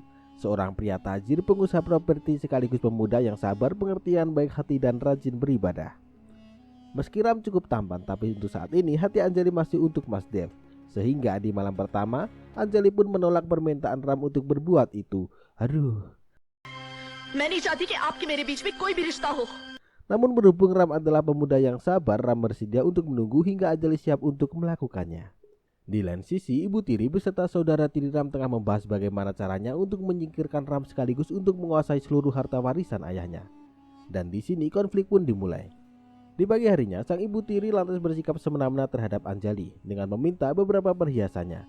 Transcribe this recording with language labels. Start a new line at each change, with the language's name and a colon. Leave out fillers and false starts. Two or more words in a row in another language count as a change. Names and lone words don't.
Indonesian: Seorang pria tajir pengusaha properti sekaligus pemuda yang sabar, pengertian, baik hati dan rajin beribadah. Meski Ram cukup tampan, tapi untuk saat ini hati Anjali masih untuk Mas Dev. Sehingga di malam pertama, Anjali pun menolak permintaan Ram untuk berbuat itu.
Hindi: मैं नहीं चाहती कि आपके मेरे बीच में कोई भी रिश्ता हो।
Indonesian: Namun berhubung Ram adalah pemuda yang sabar, Ram bersedia untuk menunggu hingga Anjali siap untuk melakukannya. Di lain sisi, Ibu Tiri beserta saudara tiri Ram tengah membahas bagaimana caranya untuk menyingkirkan Ram sekaligus untuk menguasai seluruh harta warisan ayahnya. Dan di sini konflik pun dimulai. Di pagi harinya, sang ibu tiri lantas bersikap semena-mena terhadap Anjali dengan meminta beberapa perhiasannya.